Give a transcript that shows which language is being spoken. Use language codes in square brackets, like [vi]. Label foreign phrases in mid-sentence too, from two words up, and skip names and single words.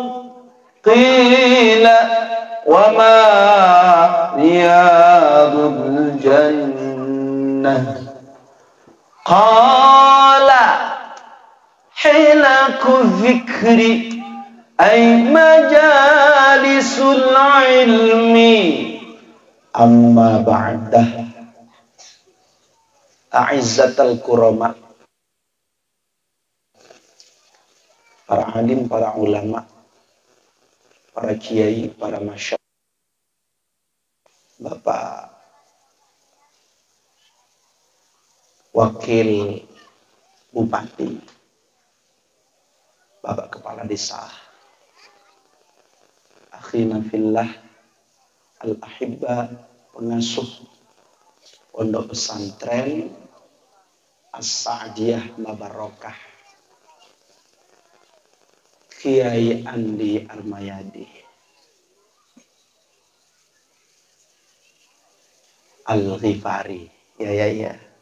[ar] قيل وما رياض الجنة؟ قال حلق الذكر أي مجالس العلم. أما بعد. أعزة الكرام, [id] para alim, para ulama, para kiai, para masyarakat, Bapak Wakil Bupati, Bapak Kepala Desa, [ar] أخينا في الله، الأحباء, [id] pengasuh pondok pesantren As-Sa'diyah Mabarokah, Kiai Andi Armayadi Al-Ghifari. Ya.